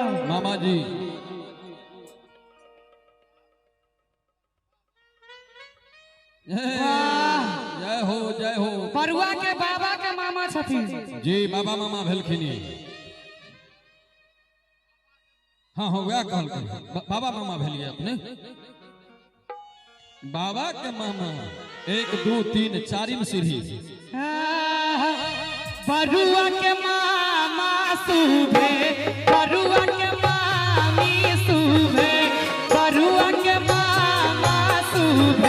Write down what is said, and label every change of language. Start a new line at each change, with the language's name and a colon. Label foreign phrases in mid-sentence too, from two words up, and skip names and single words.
Maithili: मामा जी जय हो बरुआ के बाबा के मामा छथिन जी बाबा मामा भेलखिन हाँ हाँ वह कहलखिन बाबा मामा भेलिए अपने बाबा के मामा 1 2 3 4 सीढ़ी बरुआ के मामा सुबे बरुआ के मामी सुबे बरुआ के मामा सुबे